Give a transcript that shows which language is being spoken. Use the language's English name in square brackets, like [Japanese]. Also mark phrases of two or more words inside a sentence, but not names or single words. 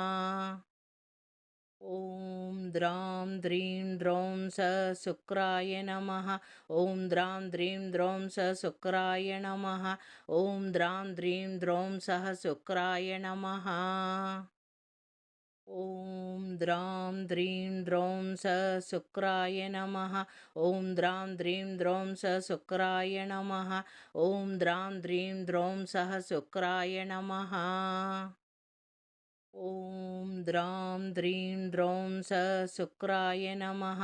[Sanskrit] ఓం ద్రాం ద్రీం ద్రౌం స శుక్రాయ నమః. ఓం ద్రాం ద్రీం ద్రౌం స శుక్రాయ నమః. ఓం ద్రాం ద్రీం ద్రౌం సహ శుక్రాయ నమః. ॐ द्रां द्रीं द्रौं स शुक्राय नमः। ॐ द्रां द्रीं द्रौं स शुक्राय नमः। ॐ द्रां द्रीं द्रौं सः शुक्राय नमः। ॐ द्रां द्रीं द्रौं स शुक्राय नमः।